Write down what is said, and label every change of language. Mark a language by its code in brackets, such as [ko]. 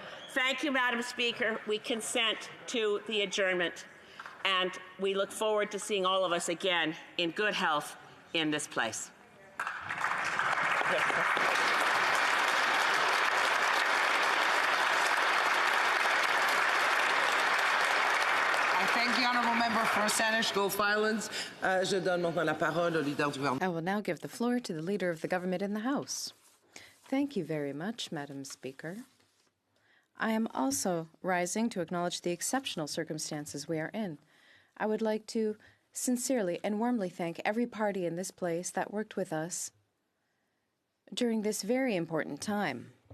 [en] Thank you, Madam Speaker. We consent to the adjournment, and we look forward to seeing all of us again in good health in this place. I thank the honourable member for Saanich Gulf Islands. [fr] Je donne maintenant la parole au leader du gouvernement. [en] I will now give the floor to the Leader of the Government in the House. Thank you very much, Madam Speaker. I am also rising to acknowledge the exceptional circumstances we are in. I would like to sincerely and warmly thank every party in this place that worked with us during this very important time.